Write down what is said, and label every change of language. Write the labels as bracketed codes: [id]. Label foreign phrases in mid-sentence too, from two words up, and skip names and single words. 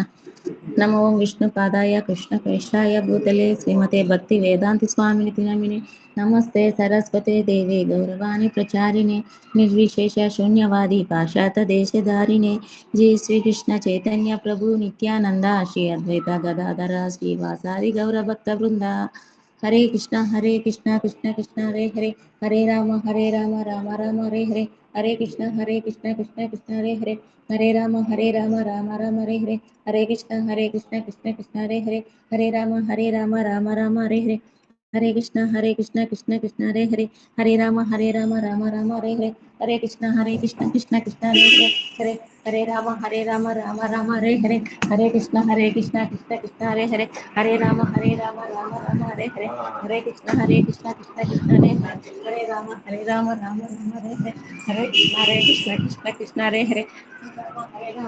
[sa] నమో విష్ణుపాదాయ కృష్ణ ప్రేష్టాయ భూతలే శ్రీమతే భక్తి వేదాంతి స్వామినితి నమినే నమస్తే సరస్వతే దేవి గౌరవాణి ప్రచారిణే నిర్విశేష శూన్యవాది పాశాత దేశధారిణే జై శ్రీకృష్ణ చైతన్య ప్రభు నిత్యానంద శ్రీ అద్వైత గదాధర శ్రీవాసాది గౌరభక్త బృంద. హరే కృష్ణ కృష్ణ కృష్ణ హరే హరే, హరే రామ రామ రామ హరే హరే, హరే కృష్ణ కృష్ణ కృష్ణ హరే హరే, హరే రామ రామ రామ హరే హరే, హరే కృష్ణ కృష్ణ కృష్ణ హరే హరే, హరే రామ రామ రామ హరే హరే, హరే కృష్ణ కృష్ణ కృష్ణ హరే హరే, హరే రామ రామ రామ హరే హరే, హరే కృష్ణ కృష్ణ కృష్ణ హరే హరే, హరే హరే రామ రామ రామ హరే హరే, హరే కృష్ణ కృష్ణ కృష్ణ హరే హరే, హరే రామ రామ రామ హరే హరే, హరే కృష్ణ కృష్ణ కృష్ణ హరే హరే, హరే రామ రామ హరే హరే, హరే కృష్ణ కృష్ణ హరే హరే, హరే రామ